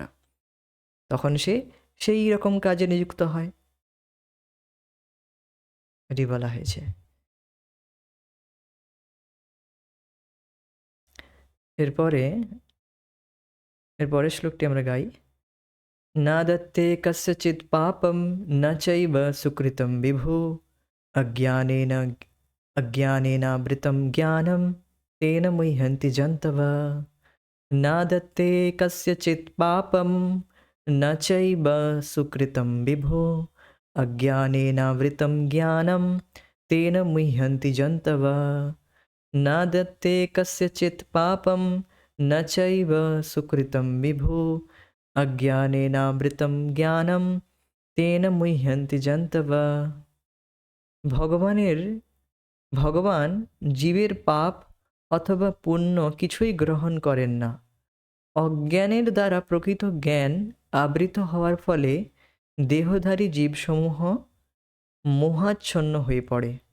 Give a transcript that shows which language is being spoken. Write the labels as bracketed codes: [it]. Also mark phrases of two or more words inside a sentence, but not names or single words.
[bn] তখন সে সেই রকম কাজে নিযুক্ত হয়, এটি বলা হয়েছে। এরপরে এরপরের শ্লোকটি আমরা গাই। [sa] না দত্তে কস্যচিৎ পাপম ন চৈব সুকৃতম বিভু অজ্ঞানেন অজ্ঞানেনাবৃতম জ্ঞানম তেন মুহ্যন্তি জন্তব। না দত্তে কস্যচিৎ পাপম ন চৈব সুকৃতম বিভু অজ্ঞানেনাবৃতম জ্ঞানম তেন মুহ্যন্তি জন্তব। न दत्ते कस्यचित् पापं न चैव सुकृतं विभु अज्ञानेनावृतं জ্ঞানম তেন মুহ্যন্তি জন্তব। [bn] ভগবান জীবের পাপ অথবা পুণ্য কিছুই গ্রহণ করেন না। অজ্ঞানের দ্বারা প্রকৃত জ্ঞান আবৃত হওয়ার ফলে দেহধারী জীবসমূহ মোহাচ্ছন্ন হয়ে পড়ে।